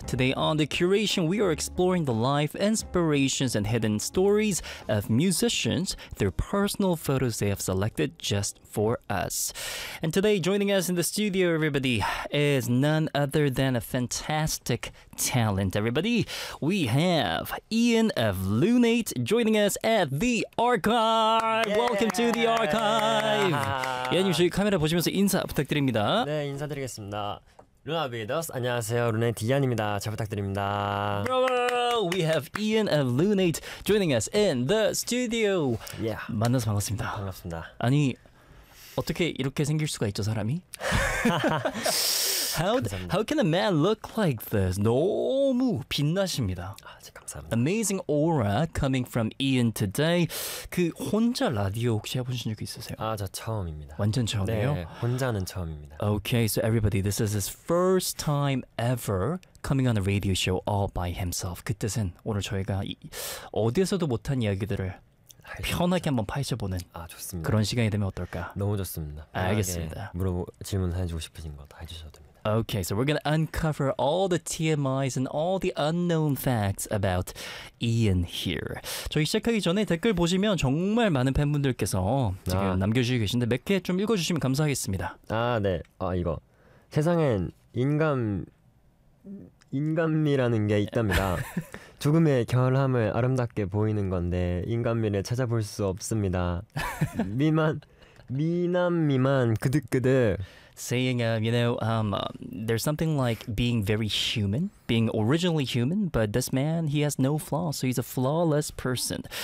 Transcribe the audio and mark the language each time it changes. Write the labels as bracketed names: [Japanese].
[English] Today on The Curation, we are exploring the life, inspirations, and hidden stories of musicians through personal photos they have selected just for us. And today, joining us in the studio, everybody, is none other than a fantastic talent, everybody. We have Ian of Lunate joining us at The Archive! Yeah. Welcome to The Archive! Yeah. [Korean] 저희 카메라 보시면서 인사 부탁드립니다. 네, 인사드리겠습니다. 루나비더스 안녕하세요. 루네이트 이안입니다. 잘 부탁드립니다. [English] Bravo! We have Ian and Lunate joining us in the studio. Yeah. [Korean] 만나서 반갑습니다. 반갑습니다. 아니 어떻게 이렇게 생길 수가 있죠, 사람이? [English] How can a man look like this? [Korean] 너무 빛나십니다. 아, 진짜 감사합니다. [English] Amazing aura coming from Ian today. [Korean] 그 혼자 라디오 혹시 해보신 적 있으세요? 아, 저 처음입니다. 완전 처음이에요? 네, 혼자는 처음입니다. [English] Okay, so everybody, this is his first time ever coming on a radio show all by himself. [Korean] 그 뜻은 오늘 저희가 어디에서도 못한 이야기들을 편하게 한번 파헤쳐보는 아, 좋습니다. 그런 시간이 되면 어떨까? 너무 좋습니다. 알겠습니다. 질문 해주고 싶으신 것도 해주셔도 됩니다. [English] Okay, so we're going to uncover all the TMIs and all the unknown facts about Ian here. [Korean] 저희 시작하기 전에 댓글 보시면 정말 많은 팬분들께서 지금 아. 남겨주시고 계신데 몇 개 좀 읽어주시면 감사하겠습니다. 아, 네. 아, 이거. 세상엔 인간미라는 게 있답니다. 죽음의 결함을 아름답게 보이는 건데 인간미를 찾아볼 수 없습니다. 미남미만 그득그득. [English] Saying, you know, there's something like being very human, being originally human, but this man, he has no flaws, so he's a flawless person.